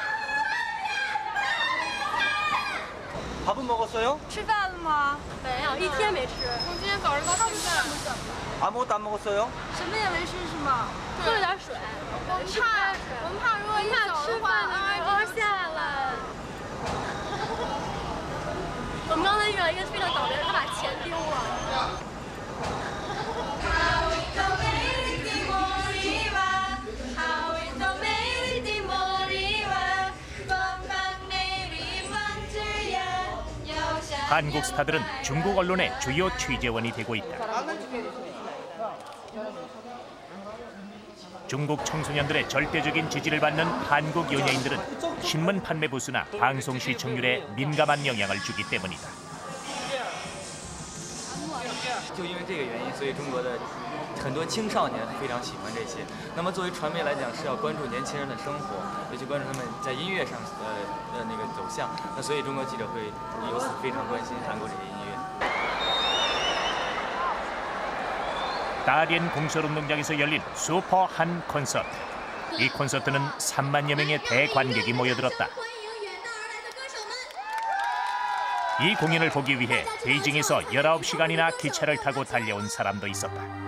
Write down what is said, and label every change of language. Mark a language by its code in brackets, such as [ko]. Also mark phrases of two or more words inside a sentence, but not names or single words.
[ko] 밥은 먹었어요? [zh] 吃饭了吗？没有，一天没吃。从今天早上到现在。 [ko] 아무것도 안 먹었어요? [zh] 什么也没吃是吗？喝了点水。我们怕如果一走的话，NRG下来。我们刚才遇到一个非常倒霉的，他把钱丢了。 [ko] 한국 스타들은 중국 언론의 주요 취재원이 되고 있다. 중국 청소년들의 절대적인 지지를 받는 한국 연예인들은 신문 판매 부수나 방송 시청률에 민감한 영향을 주기 때문이다. [zh] 就因为这个原因，所以中国的很多青少年非常喜欢这些。那么作为传媒来讲，是要关注年轻人的生活，也去关注他们在音乐上那个走向。那所以中国记者会由此非常关心韩国这些音乐。 [ko] 다롄 공설운동장에서 열린 슈퍼 한 콘서트. 이 콘서트는 3만여 명의 대관객이 모여들었다. 이 공연을 보기 위해 베이징에서 19시간이나 기차를 타고 달려온 사람도 있었다.